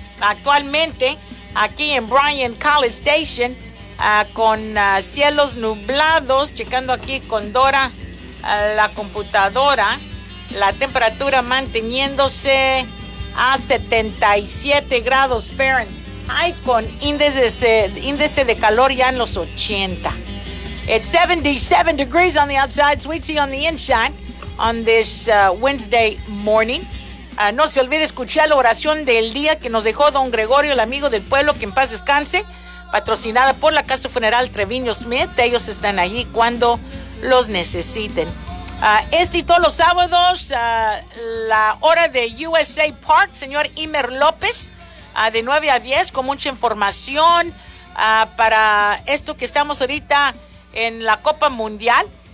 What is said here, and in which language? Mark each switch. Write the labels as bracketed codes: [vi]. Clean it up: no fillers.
[es] Actualmente aquí en Bryan College Station cielos nublados, checando aquí con Dora la computadora, la temperatura manteniéndose a 77 grados Fahrenheit con índice de calor ya en los 80. [en] It's 77 degrees on the outside, sweet tea on the inside on this Wednesday morning. [es] No se olvide escuchar la oración del día que nos dejó Don Gregorio, el amigo del pueblo, que en paz descanse, patrocinada por la Casa Funeral Treviño Smith. Ellos están allí cuando los necesiten. Este y todos los sábados, la hora de USA Park, señor Imer López, de 9 a 10, con mucha información para esto que estamos ahorita en la Copa Mundial.